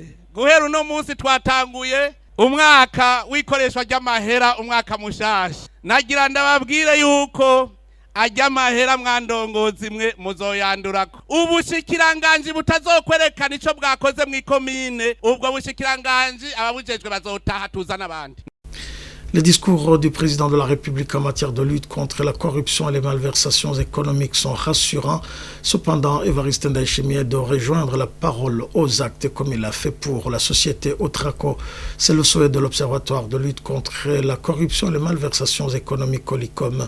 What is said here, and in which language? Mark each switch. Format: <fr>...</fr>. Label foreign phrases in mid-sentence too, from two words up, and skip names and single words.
<rn>Guhera uno munsi twatanguye umwaka w'ikoreshwa ry'amahera, umwaka mushasha. Nagira ndababwire yuko ajya mahera mwandongozi mwe muzoyandurako. Ubushikiranganji butazokwerekana ico bwakoze mw'ikomine, ubwo bushikiranganji ababujejwe bazotaha tuzana abandi.</rn> <fr>Les discours du président de la République en matière de lutte contre la corruption et les malversations économiques sont rassurants. Cependant, Évariste Ndayishimiye doit rejoindre la parole aux actes comme il l'a fait pour la société Otraco. C'est le souhait de l'Observatoire de lutte contre la corruption et les malversations économiques Olicom.</fr>